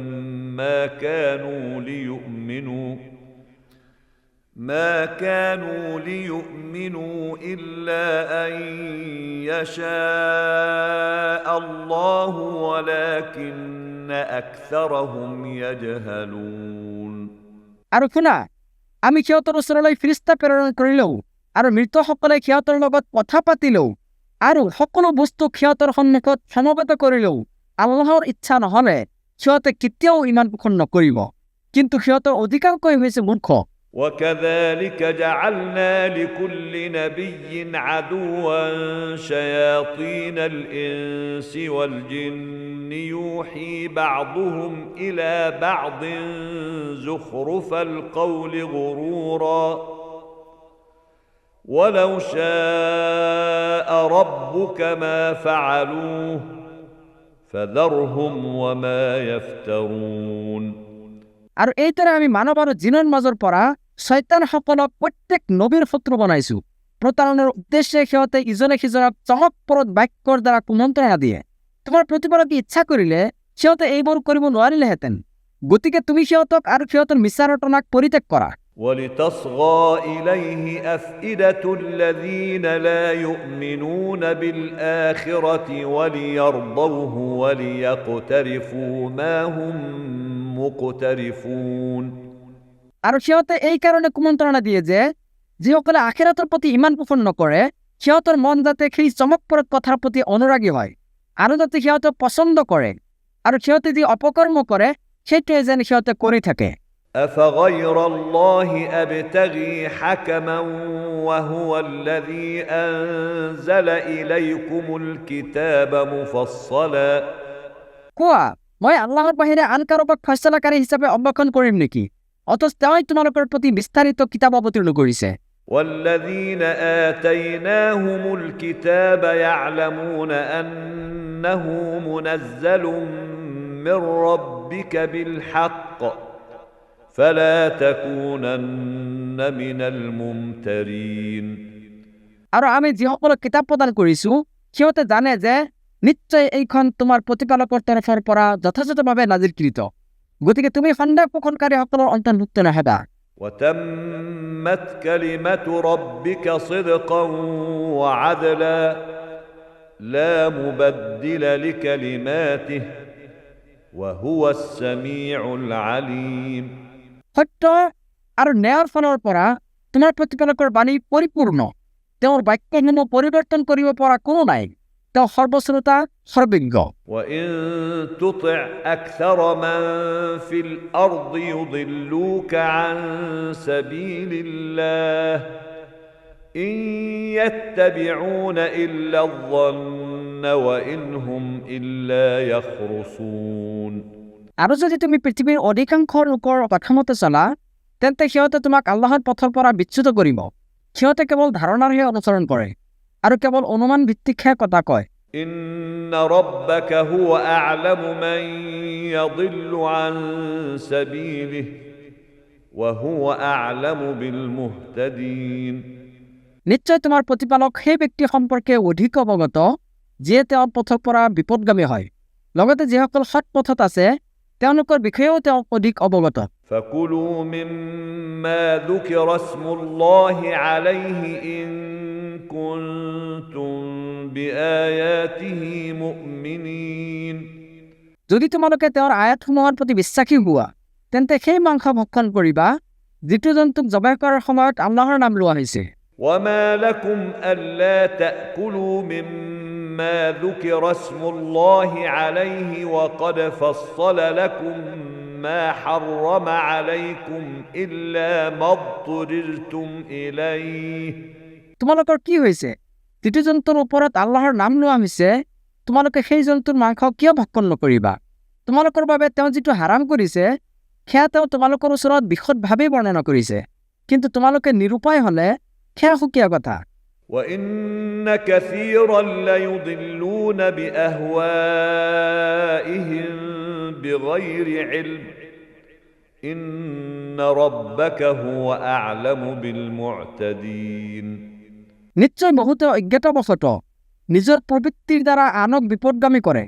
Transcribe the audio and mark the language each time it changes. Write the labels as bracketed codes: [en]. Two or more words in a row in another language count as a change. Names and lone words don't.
[ar] ما كانوا ليؤمنوا إلا أن يشاء الله ولكن أكثرهم يجهلون [as] আৰু শুনা, আমি সিহঁতৰ ওচৰলৈ ফিৰিষ্টা প্ৰেৰণ কৰিলেও আৰু মৃতসকলে সিহঁতৰ লগত কথা পাতিলেও আৰু সকলো বস্তু সিহঁতৰ সন্মুখত সমবেত কৰিলেও আল্লাহৰ ইচ্ছা নহ'লে সিহঁতে কেতিয়াও ইমান পোষণ নকৰিব। কিন্তু সিহঁতৰ অধিকাংশই হৈছে মূৰ্খ। [ar] وكذلك جعلنا لكل نبي عدوا شياطين الإنس والجن يوحي بعضهم إلى بعض زخرف القول غرورا ولو شاء ربك ما فعلوه فذرهم وما يفترون [as] আৰু এইদৰে আমি মানৱ আৰু জিনৰ মাজৰ পৰা শয়তানসকলক প্ৰত্যেক নবীৰ শত্ৰু বনাইছো। প্ৰতাৰণাৰ উদ্দেশ্যে সিহঁতে ইজনে সিজনক চমকপ্ৰদ বাক্যৰ দ্বাৰা কুমন্ত্ৰণা দিয়ে। তোমাৰ প্ৰতিপালকে ইচ্ছা কৰিলে সিহঁতে এইবোৰ কৰিব নোৱাৰিলেহেঁতেন। গতিকে তুমি সিহঁতক আৰু সিহঁতৰ মিছা ৰটনাক পৰিত্যাগ কৰা। [ar] ولتصغى إليه أفئدة الذين لا يؤمنون بالآخرة وليرضوه وليقترفوا ما هم মুকতারিফুন। [as] আৰু সিহঁতে এই কাৰণে কুমন্ত্ৰণা দিয়ে যে যিসকলে আখিৰাতৰ প্ৰতি ইমান পোষণ নকৰে সিহঁতৰ মন যাতে সেই চমকপ্ৰদ কথাৰ প্ৰতি অনুৰাগী হয় আৰু যাতে সিহঁতে পচন্দ কৰে আৰু সিহঁতে যি অপকৰ্ম কৰে সেইটোৱে যেন সিহঁতে কৰি থাকে। [ar] أفغير الله أبتغي حكما وهو الذي أنزل إليكم الكتاب مفصلا [as] কোৱা, মই আল্লাহৰ বাহিৰে আন কাৰোবাক ফয়ছলাকাৰী হিচাপে অৱলম্বন কৰিম নেকি? অথচ তেওঁই তোমালোকৰ প্ৰতি বিস্তাৰিত কিতাপ অৱতীৰ্ণ কৰিছে। [ar] والذين آتيناهم الكتاب يعلمون أنه منزل من ربك بالحق فلا تكونن من الممترين [as] আৰু আমি যিসকলক কিতাপ প্ৰদান কৰিছো সিহঁতে জানে যে নিশ্চয় এইখন তোমাৰ প্ৰতিপালকৰ তৰফৰ পৰা যথাযথভাৱে নাজিলকৃত। গতিকে তুমি সন্দেহ পোষণকাৰীসকলৰ অন্তৰ্ভুক্ত নহবা। [ar] وتمت كلمة ربك صدقا وعدلا لا مبدل لكلماته وهو السميع العليم [as] সত্য আৰু ন্যায়ৰ ফালৰ পৰা তোমাৰ প্ৰতিপালকৰ বাণী পৰিপূৰ্ণ। তেওঁৰ বাক্যসমূহ পৰিৱৰ্তন কৰিব পৰা কোনো নাই। তেওঁ সৰ্বশ্ৰোতা সৰ্বজ্ঞ। [ar] وإن تطع أكثر من في الأرض يضلوك عن سبيل الله إن يتبعون إلا الظن وإن هم إلا يخرصون [as] আৰু যদি তুমি পৃথিৱীৰ অধিকাংশ লোকৰ কথামতে চলা তেন্তে সিহঁতে তোমাক আল্লাহৰ পথৰ পৰা বিচ্যুত কৰিব। সিহঁতে কেৱল ধাৰণাৰহে অনুসৰণ কৰে আৰু কেৱল অনুমান ভিত্তিকহে কথা কয়। [ar] إن ربك هو أعلم من يضل عن سبيله وهو أعلم بالمهتدين [as] নিশ্চয় তোমাৰ প্ৰতিপালক সেই ব্যক্তি সম্পৰ্কে অধিক অৱগত যিয়ে তেওঁৰ পথৰ পৰা বিপদগামী হয়। লগতে যিসকল সৎ পথত আছে তেওঁলোকৰ বিষয়েও তেওঁ অধিক অৱগত। [ar] فكلوا مما ذكر اسم الله عليه إن كنتم بآياته مؤمنين [as] যদি তোমালোকে তেওঁৰ আয়াতসমূহৰ প্ৰতি বিশ্বাসী হোৱা তেন্তে সেই মাংস ভক্ষণ কৰিবা যিটো জন্তুক জবাই কৰাৰ সময়ত আল্লাহৰ নাম লোৱা হৈছে। [ar] وما لكم ألا تأكلوا مما ذكر اسم الله عليه وقد فصل لكم ما حرم عليكم إلا ما اضطررتم إليه [as] তোমালোকৰ কি হৈছে? যিটো জন্তুৰ ওপৰত আল্লাহৰ নাম লোৱা হৈছে তোমালোকে সেই জন্তুৰ মাংস কিয় ভক্ষণ নকৰিবা? তোমালোকৰ বাবে তেওঁ যিটো হাৰাম কৰিছে সেয়া তেওঁ তোমালোকৰ ওচৰত বিশদভাৱে বৰ্ণনা কৰিছে, কিন্তু তোমালোকে নিৰুপায় হলে সেয়া সুকীয়া কথা। [ar] وإن كثيرا ليضلون بأهوائهم بغير علم إن ربك هو أعلم بالمعتدين [as] নিশ্চয় বহুতে অজ্ঞাতবশত নিজৰ প্ৰবৃত্তিৰ দ্বাৰা আনক বিপদগামী কৰে।